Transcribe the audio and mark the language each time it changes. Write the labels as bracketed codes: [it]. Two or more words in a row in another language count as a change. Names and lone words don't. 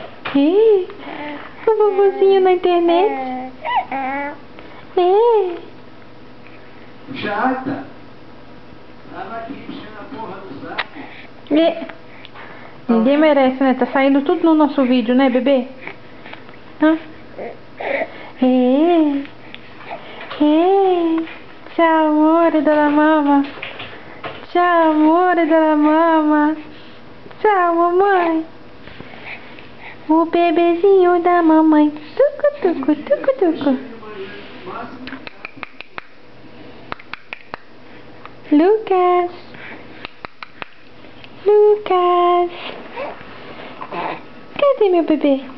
[pt] O vovozinho na internet. Chata. Tava aqui enchendo a porra do saco. Ninguém merece, né? Tá saindo tudo no nosso vídeo, né, bebê? [it] Ciao, amore della mamma. Ciao, amore della mamma. Ciao, [pt] mamãe. O bebezinho da mamãe. Tucu, tucu, tucu, tucu. Lucas. Cadê meu bebê?